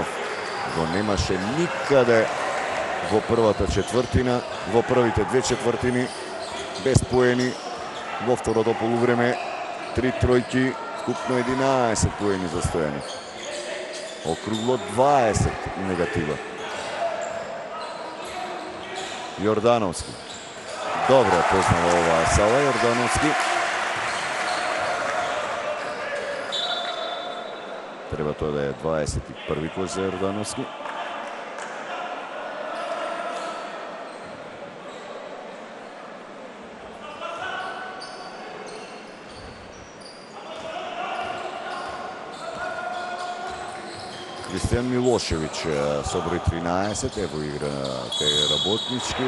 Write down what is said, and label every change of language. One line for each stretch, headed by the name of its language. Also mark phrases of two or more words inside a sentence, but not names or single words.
Macedonian: Го немаше никаде во првата четвртина, во првите две четвртини, без поени. Во второто полувреме 3 тројки, вкупно 11 поени за Стојанов. Округло 20 негатива. Јордановски.
Serbian: Dobro je poznala ova Sala Jordanovski. Treba to da je 21. koš za Jordanovski.
Macedonian: Кристијан Милошевиќ со број 13, ево игра кај работнички.